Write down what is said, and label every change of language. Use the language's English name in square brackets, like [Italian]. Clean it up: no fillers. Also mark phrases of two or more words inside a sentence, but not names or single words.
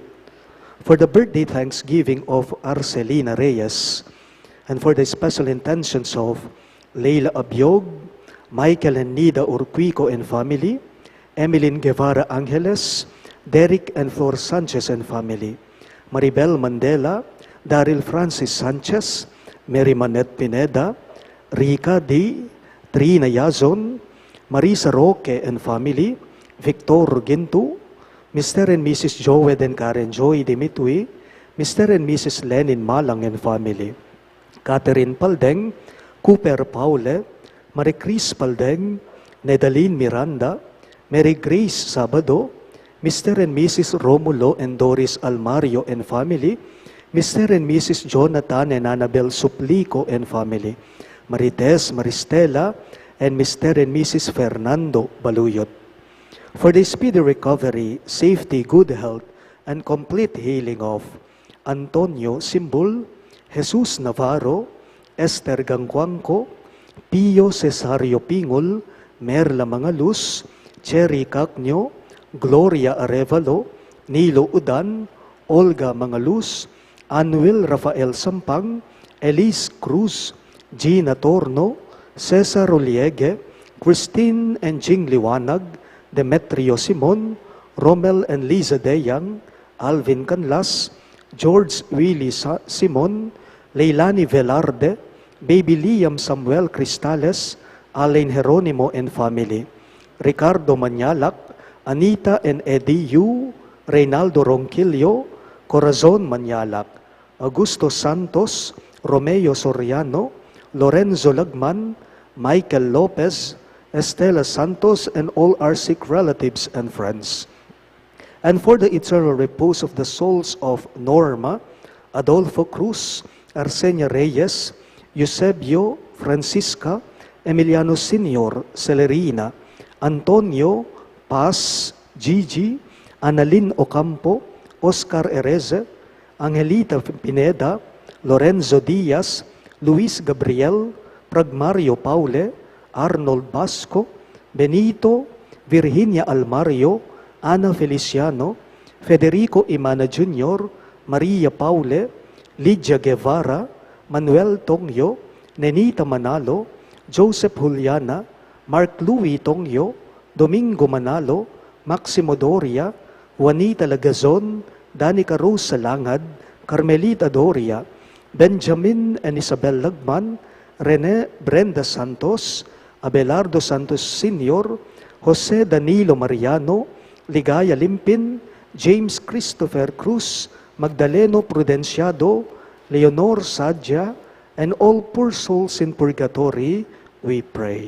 [English] For the birthday thanksgiving of Arcelina Reyes, and for the special intentions of Leila Abiog, Michael and Nida Urquico and family, Emeline Guevara Angeles, Derek and Flor Sanchez and family, Maribel Mandela, Daryl Francis Sanchez, Mary Manette Pineda, Rica D, Trina Yazon, Marisa Roque and family, Victor Gintu, Mr. and Mrs. Joed and Karen Joy Dimitui, Mr. and Mrs. Lenin Malang and family, Catherine Paldeng, Cooper Paule, Marie Chris Paldeng, Nedaline Miranda, Mary Grace Sabado, Mr. and Mrs. Romulo and Doris Almario and family, Mr. and Mrs. Jonathan and Annabel Suplico and family, Marites Maristela, and Mr. and Mrs. Fernando Baluyot. For the speedy recovery, safety, good health, and complete healing of Antonio Simbul, Jesus Navarro, Esther Gangguangco, Pio Cesario Pingol, Merla Mangaluz, Cherry Cacnio, Gloria Arevalo, Nilo Udan, Olga Mangaluz, Anuel Rafael Sampang, Elise Cruz, Gina Torno, Cesar Roliegue, Christine and Jing Liwanag, Demetrio Simon, Romel and Liza Deyang, Alvin Canlas, George Willie Simon, Leilani Velarde, Baby Liam Samuel Cristales, Alain Jeronimo and family, Ricardo Manyalak, Anita and Eddie Yu, Reynaldo Ronquillo, Corazon Manyalak, Augusto Santos, Romeo Soriano, Lorenzo Lagman, Michael Lopez, Estela Santos, and all our sick relatives and friends. And for the eternal repose of the souls of Norma, Adolfo Cruz, Arsenia Reyes, Eusebio, Francisca, Emiliano Senior, Celerina, Antonio, Paz, Gigi, Annalyn Ocampo, Oscar Ereze, Angelita Pineda, Lorenzo Diaz, Luis Gabriel, Pragmario Paule, Arnold Basco, Benito, Virginia Almario, Ana Feliciano, Federico Imana Jr., Maria Paule, Lydia Guevara, Manuel Tongyo, Nenita Manalo, Joseph Juliana, Mark Louis Tongyo, Domingo Manalo, Maximo Doria, Juanita Lagazon, Danica Rose Salangad, Carmelita Doria, Benjamin and Isabel Lagman, Rene Brenda Santos, Abelardo Santos Sr., Jose Danilo Mariano, Ligaya Limpin, James Christopher Cruz, Magdaleno Prudenciado, Leonor Sadja, and all poor souls in purgatory, we pray.